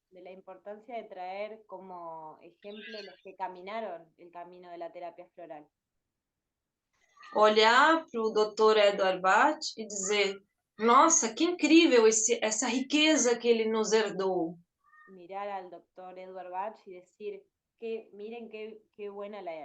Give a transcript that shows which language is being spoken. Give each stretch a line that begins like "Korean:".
Spanish: De la importancia de traer como ejemplo los que caminaron el camino de la terapia floral.
Portuguese: Olhar para o Dr. Edward Bach e dizer: nossa, que incrível essa riqueza que ele nos herdou.
Spanish: Mirar al Dr. Edward Bach y decir que miren qué buena